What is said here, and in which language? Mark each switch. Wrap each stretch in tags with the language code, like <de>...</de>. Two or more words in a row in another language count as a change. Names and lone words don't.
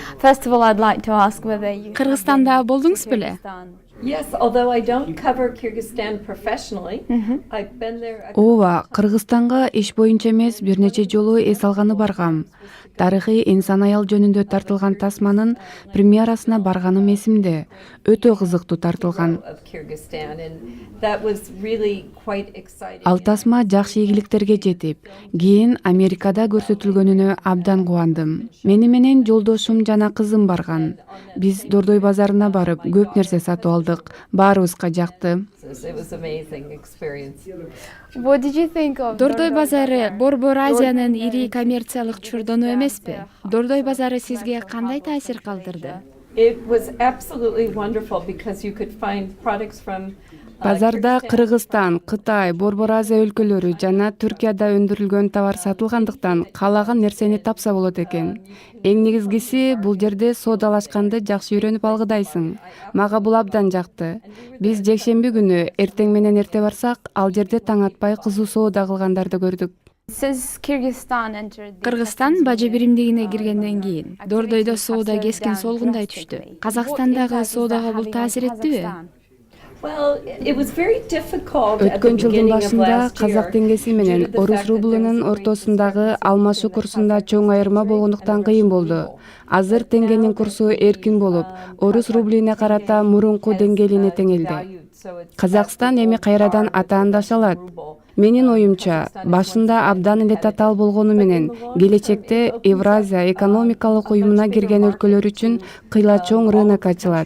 <en>First of all, I'd like to ask whether you</en> <ky>Кыргызстанда болдуңуз беле?</ky> <en>Yes, although I don't cover Kyrgyzstan professionally, I've been there.</en> <ky>Ооба, Кыргызстанга иш боюнча эмес бир нече жолу эс алганы баргам. Тарыхый инсан аял жөнүндө тартылган тасманын премьерасына барганым эсимде. Өтө кызыктуу тартылган.</ky> <en>Of Kyrgyzstan, and that was really quite exciting.</en> <ky>Ал тасма жакшы ийгиликтерге жетип, кийин Америкада көрсөтүлгөнүнө абдан кубандым. Мени менен жолдошум жана кызым барган. Биз Дордой базарына барып, көп нерсе сатып алдык. Баарыбызга жакты.</ky> <en>It was an amazing experience. What did you think of</en> <ky>Дордой базары Борбор Азиянын ири коммерциялык чурдону эмеспи? Дордой базары сизге кандай таасир калтырды?</ky> <en>It was absolutely wonderful because you could find products from</en> <ky>Базарда Кыргызстан, Кытай, Борбор Азия өлкөлөрү жана Түркияда өндүрүлгөн товар сатылгандыктан каалаган нерсени тапса болот экен. Эң негизгиси бул жерде соодалашканды жакшы үйрөнүп алгыдайсың. Мага бул абдан жакты. Биз жекшемби күнү эртең менен эрте барсак, ал жерде таң атпай кызуу соода кылгандарды көрдүк.</ky> <en>Since Kyrgyzstan entered the</en> <ky>Кыргызстан бажы биримдигине киргенден кийин Дордойдо соода кескен солгундай түштү. Казакстандагы соодага бул таасир эттиби?</ky> <en>Well, it was very difficult at the</en> <ky>Өткөн жылдын</ky> <en>beginning of</en> <ky>башында</ky> <en>last year.</en> <ky>казак теңгеси менен орус рублунун ортосундагы алмашуу курсунда чоң айырма болгондуктан кыйын болду. Азыр теңгенин курсу эркин болуп, орус рублине карата мурунку деңгээлине теңелди. Казакстан эми кайрадан атаандаша алат. Менин оюмча, башында абдан эле татаал болгону менен, келечекте Евразия экономикалык уюмуна кирген өлкөлөр үчүн кыйла чоң рынок ачылат.</ky>